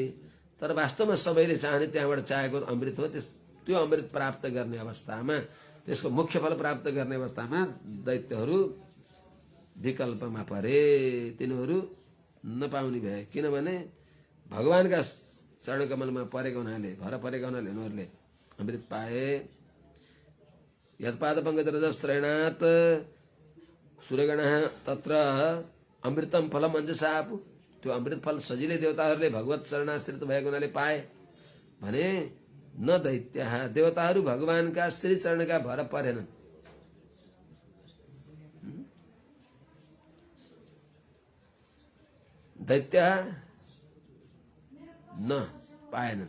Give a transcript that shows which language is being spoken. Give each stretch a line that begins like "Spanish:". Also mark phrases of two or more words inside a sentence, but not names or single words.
Nepali: तर वास्तवमा सबैले चाहने त्यहाँबाट चाहेको अमृत हो। त्यो अमृत प्राप्त गर्ने अवस्थामा, त्यसको मुख्य फल प्राप्त गर्ने अवस्थामा दैत्यहरू विकल्पमा परे। तिनीहरू नपाउने भए। किनभने भगवानका चरणकमलमा परेको हुनाले, भर परेको हुनाले उनीहरूले अमृत पाए।
Sanskrit: यत्पाद पंकज रज श्रयणात् सूर्यगणः तत्र अमृतम फलम अंजसापु।
Nepali: त्यो अमृत फल सजिलै देवताहरूले भगवत शरणाश्रित भएको हुनाले पाए भने न दैत्यः, देवताहरू भगवानका श्री चरणका भर परेनन्। दैत्य न पाएनन्।